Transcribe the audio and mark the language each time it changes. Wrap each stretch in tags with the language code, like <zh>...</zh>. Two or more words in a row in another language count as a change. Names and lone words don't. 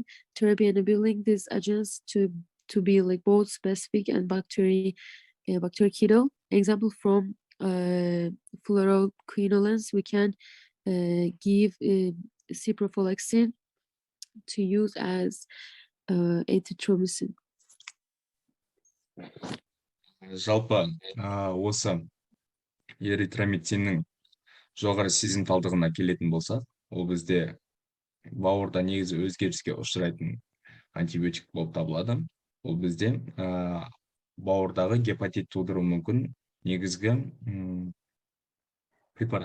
<en>Therapy enabling these agents to be like both specific and bactericidal. Example from fluoroquinolones, we can give ciprofloxacin to use as antithromycin.</en> <kk>Жалпы осы эритромициннің жоғары сезімталдығына келетін болсақ, ол бізде бауырда негізі өзгеріске ұшырайтын антибиотик болып табылады. Ол бізде бауырдағы гепатит тудыруы мүмкін негізгі препарат.</kk>